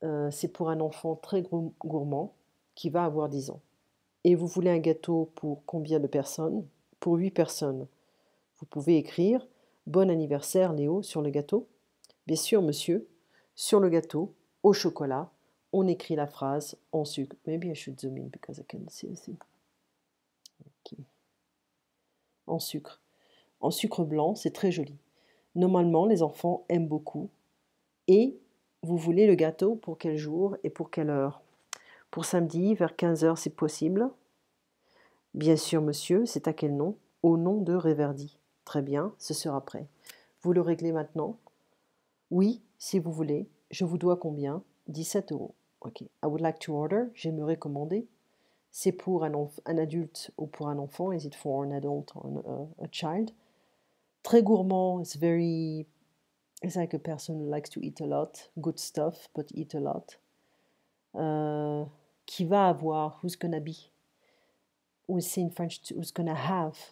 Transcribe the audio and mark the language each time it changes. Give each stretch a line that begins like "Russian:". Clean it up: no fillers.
French: C'est pour un enfant très gourmand qui va avoir 10 ans. Et vous voulez un gâteau pour combien de personnes? Pour 8 personnes. Vous pouvez écrire « Bon anniversaire, Léo » sur le gâteau. Bien sûr, monsieur, sur le gâteau, au chocolat, on écrit la phrase en sucre.
English: Maybe I should zoom in because I can see the thing.
French: Okay. En sucre. En sucre blanc, c'est très joli. Normalement, les enfants aiment beaucoup. Et vous voulez le gâteau pour quel jour et pour quelle heure? Pour samedi, vers 15h, c'est possible. Bien sûr, monsieur, c'est à quel nom? Au nom de Reverdy. Très bien, ce sera prêt. Vous le réglez maintenant? Oui, si vous voulez. Je vous dois combien? 17 €. Ok.
English: I would like to order.
French: J'aimerais commander. C'est pour un adulte ou pour un enfant?
English: Is it for an adult or a child?
French: Très gourmand.
English: It's like a person who likes to eat a lot. Good stuff, but eat a lot.
French: Qui va avoir?
English: Who's gonna be? We say in French, who's gonna have?